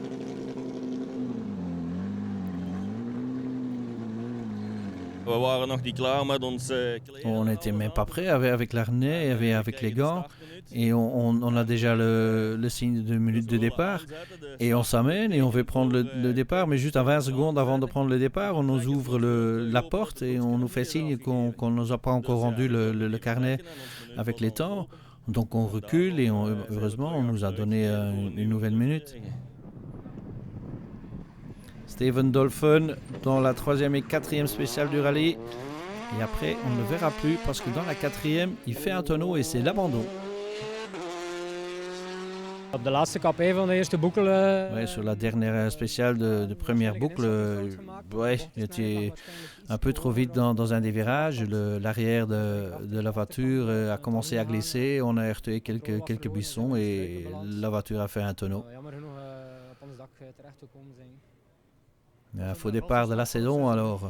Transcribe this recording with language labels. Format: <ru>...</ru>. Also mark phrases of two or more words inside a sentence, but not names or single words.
<fr>On n'était même pas prêt avec l'harnais, avec les gants, et on a déjà le signe de minute de départ, et on s'amène et on veut prendre le départ, mais juste à 20 secondes avant de prendre le départ, on nous ouvre la porte et on nous fait signe qu'on ne nous a pas encore rendu le carnet avec les temps, donc on recule et heureusement on nous a donné une nouvelle minute. Steven Dolphin dans la 3e et 4e spéciale du rallye. Et après, on ne le verra plus parce que dans la 4e, il fait un tonneau et c'est l'abandon.</fr> <nl>Op de laatste K1 van de eerste boucle.</nl> <fr>Ouais, sur la dernière spéciale de première boucle, ouais, il était un peu trop vite dans un des virages. L'arrière de la voiture a commencé à glisser. On a heurté quelques buissons et la voiture a fait un tonneau. Un faux départ de la saison alors.</fr>